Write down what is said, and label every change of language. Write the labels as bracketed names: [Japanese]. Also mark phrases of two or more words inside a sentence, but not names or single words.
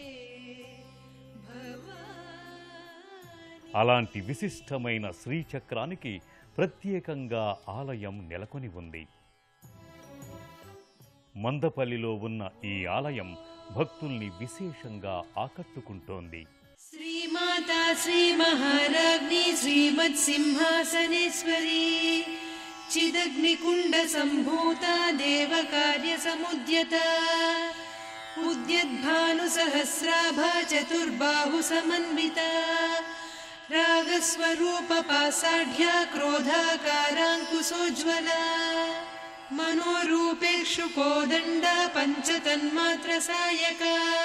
[Telugu] అలాంటి విశిష్టమైన శ్రీచక్రానికి ప్రత్యేకంగా ఆలయం నెలకొని ఉంది. మందపల్లిలో ఉన్న ఈ ఆలయం భక్తుల్ని విశేషంగా ఆకట్టుకుంటోంది. [Sanskrit] श्रीमाता श्रीमहाराज्ञी श्रीमत्सिंहासनेश्वरी चिदग्निकुण्डसम्भूता देवकार्यसमुद्यता उद्यद्भानुसहस्राभा चतुर्बाहुसमन्विता रागस्वरूपपासाढ्या क्रोधाकाराङ्कुशोज्ज्वला मनोरूपेक्षु कोदण्डा पञ्चतन्मात्रसायका